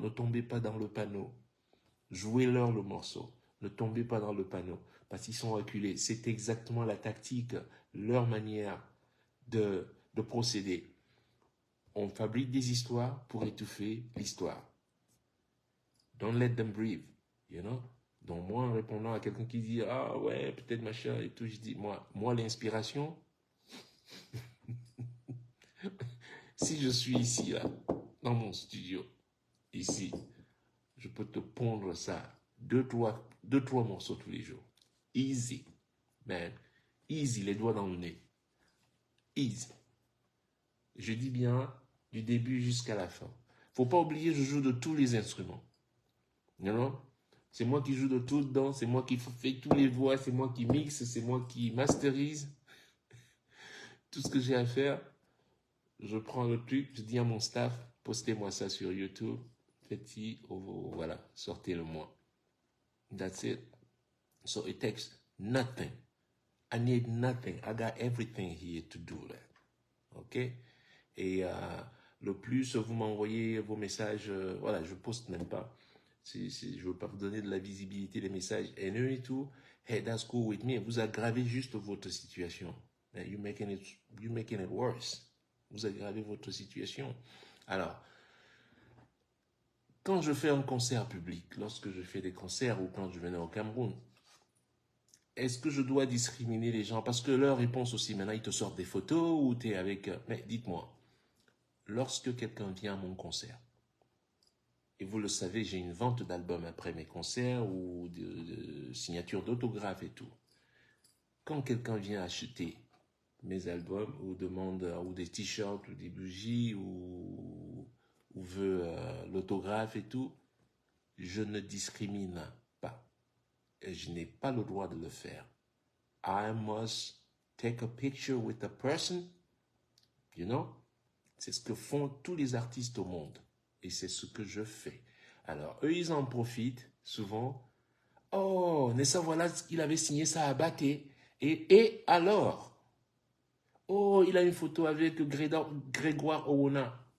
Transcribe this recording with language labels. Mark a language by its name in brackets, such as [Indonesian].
[French] Ne tombez pas dans le panneau. Jouez-leur le morceau. Ne tombez pas dans le panneau. Parce qu'ils sont acculés. C'est exactement la tactique, leur manière de procéder. On fabrique des histoires pour étouffer l'histoire. [English] Don't let them breathe, you know. [French] Donc moi, en répondant à quelqu'un qui dit, ah ouais, peut-être machin et tout, je dis, moi l'inspiration, si je suis ici, là, dans mon studio, ici, je peux te pondre ça, deux, trois morceaux tous les jours. [English] Easy, man. Easy, [French] les doigts dans le nez. [English] Easy. [French] Je dis bien, du début jusqu'à la fin. Faut pas oublier, je joue de tous les instruments. [English] You know? [French] C'est moi qui joue de tout dedans, c'est moi qui fais tous les voix, c'est moi qui mixe, c'est moi qui masterise. Tout ce que j'ai à faire, je prends le truc, je dis à mon staff, postez-moi ça sur YouTube, faites-y, voilà, sortez-le moi. [English] That's it. So it takes nothing. I need nothing. I got everything here to do that. OK? [French] Et le plus vous m'envoyez vos messages, voilà, je poste même pas. Je ne veux pas vous donner de la visibilité des messages haineux et tout. [English] Hey, that's cool with me. [French] Vous aggravez juste votre situation. [English] You're making it worse. [French] Vous aggravez votre situation. Alors, quand je fais un concert public, lorsque je fais des concerts ou quand je venais au Cameroun, est-ce que je dois discriminer les gens? Parce que leur réponse aussi, maintenant, ils te sortent des photos ou tu es avec... Mais dites-moi, lorsque quelqu'un vient à mon concert, et vous le savez, j'ai une vente d'albums après mes concerts ou de signatures d'autographes et tout. Quand quelqu'un vient acheter mes albums ou demande ou des t-shirts ou des bougies ou veut l'autographe et tout, je ne discrimine pas. Et je n'ai pas le droit de le faire. [English] I must take a picture with the person, you know? [French] C'est ce que font tous les artistes au monde. Et c'est ce que je fais. Alors, eux, ils en profitent souvent. Oh, Nessa, voilà, il avait signé ça à Baké. Et alors? Oh, il a une photo avec Grégoire Owona.